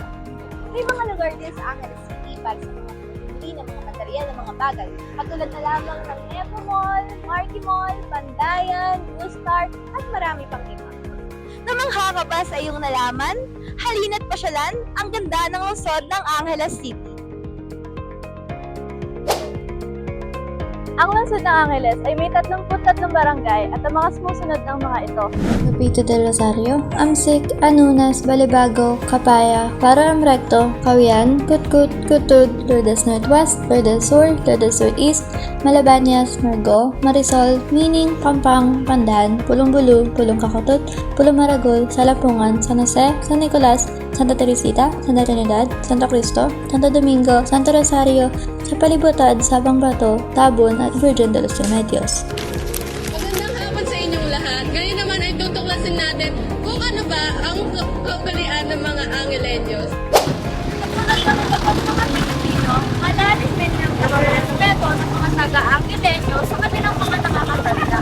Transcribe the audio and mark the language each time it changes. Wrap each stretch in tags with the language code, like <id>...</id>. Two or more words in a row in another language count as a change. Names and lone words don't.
<tl>May mga lugar din sa Angeles City para sa mga pagpili ng mga material ng mga bagay, katulad na lamang ng Nepo Mall, Marky Mall, Pandayan, New Star at marami pang iba. Namangha ka ba sa iyong nalaman? Halina't pasyalan ang ganda ng lungsod ng Angeles City. Ang lungsod ng Angeles ay may 33 barangay at ang mga sumusunod ng mga ito: Capito del Rosario, Amsik, Anunas, Balibago, Capaya, Pararam Recto, Kawian, Kutkut, Kutud, Lourdes Northwest, Lourdes Sur, Lourdes Southeast, Malabanyas, Margo, Marisol, Mining, Pampang, Pandan, Pulong Bulu, Pulong Kakotut, Pulong Maragol, Salapungan, San Jose, San Nicolas, Santa Teresita, Santa Trinidad, Santo Cristo, Santo Domingo, Santo Rosario, sa palibutad, Sabang Bato, Tabon at Virgen de los Remedios. Magandang hapon sa inyong lahat. Ngayon naman ay tutuklasin natin kung ano ba ang kaugalian ng mga Angelenyos. Katulad ng mga Pilipino, malalis din ang respeto ng mga taga-Angelenyo sa kanilang mga nakakasalita.</tl>